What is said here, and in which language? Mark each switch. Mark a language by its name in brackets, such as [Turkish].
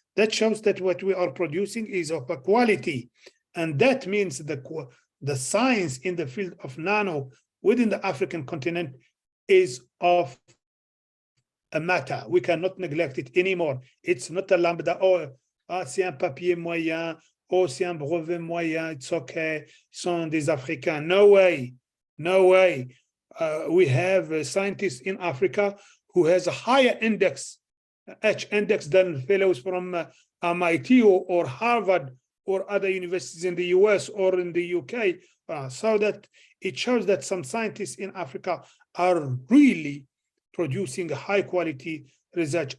[English] That shows that what we are producing is of a quality. And that means the science in the field of nano within the African continent is of a matter. We cannot neglect it anymore. It's not a lambda, [French] c'est un papier moyen, c'est un brevet moyen, [English] it's okay, [French] sont des Africains. [English] No way, no way. We have scientists in Africa who has a higher index, H index, than fellows from MIT or Harvard or other universities in the US or in the UK. So that it shows that some scientists in Africa are really producing high quality research.